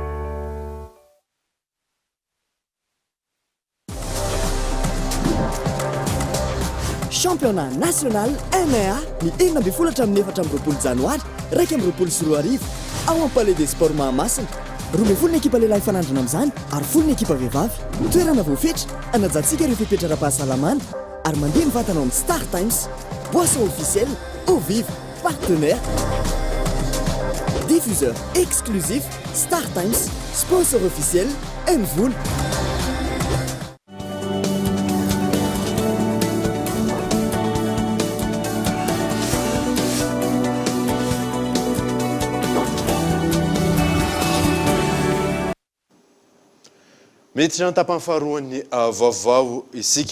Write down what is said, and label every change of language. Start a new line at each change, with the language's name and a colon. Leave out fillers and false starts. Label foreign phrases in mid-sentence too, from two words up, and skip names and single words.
French: championnat national
Malagasy: MA ny 14 amin'ny 4 janoary 2 amin'ny 24 ao amin'ny palais des sports Mahamasina 20 ekipa lehilahy fanandrina amin'izany ary 10 ekipa vehivavy. Toerana voafetra anajantsika ireo fepetra ara-pahasalamana ary mandeha mivatana amin'ny Star Times,
French: boisson officielle, eau vive, partenaire, diffuseur exclusif, Star Times, sponsor officiel, Envool.
Malagasy: Miditra ny tapany faharoan'ny vaovao isika.